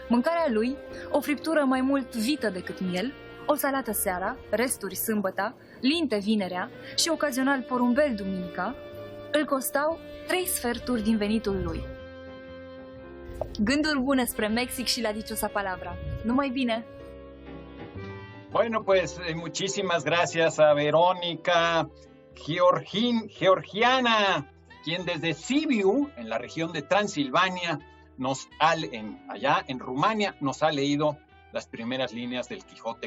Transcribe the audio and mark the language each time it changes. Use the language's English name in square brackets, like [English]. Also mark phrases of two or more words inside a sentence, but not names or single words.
[Romanian] Mâncarea lui, o friptură mai mult vită decât miel, o salată seara, resturi sâmbăta, linte vinerea și ocazional porumbel duminica, îl costau 3 sferturi din venitul lui. Gânduri bune spre Mexic și [Spanish] la dichosa palabra. [Romanian] Numai bine! [Spanish] Bueno, pues muchísimas gracias a Verónica Georgiana, quien desde Sibiu, en la región de Transilvania, allá en Rumania, nos ha leído las primeras líneas del Quijote.